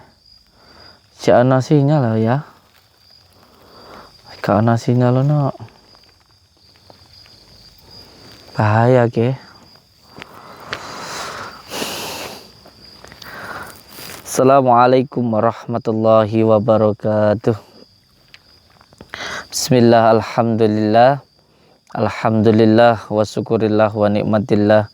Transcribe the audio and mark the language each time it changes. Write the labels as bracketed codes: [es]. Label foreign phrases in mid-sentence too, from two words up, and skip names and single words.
[jv] Cak ana sinyal ya. Gak ana sinyal no. Bahaya ke. [ar] السلام عليكم ورحمة الله وبركاته. بسم الله، الحمد لله. الحمد لله وشكر الله ونعمة الله.